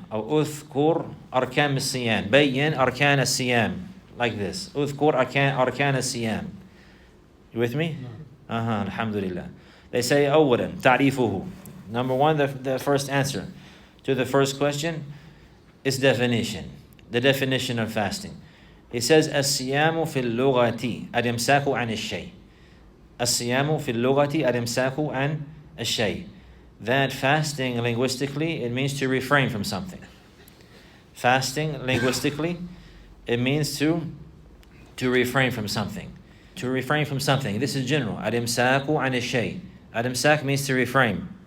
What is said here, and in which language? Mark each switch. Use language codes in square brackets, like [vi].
[ar] Or udhkur arkan as-siyam. Bayyin arkan as-siyam. [en] Like this. [ar] Udhkur arkan as-siyam. [en] You with me? No. Alhamdulillah. They say, [ar] أولا تعريفه. [en] Number one, the first answer to the first question is definition. The definition of fasting. It says, [ar] الصيام في اللغة الإمساك عن الشيء. الصيام في اللغة الإمساك عن الشيء. [en] That fasting linguistically, it means to refrain from something. Fasting linguistically, it means to refrain from something. To refrain from something. This is general. [ar] الإمساك عن الشيء. [en] الإمساك means to refrain.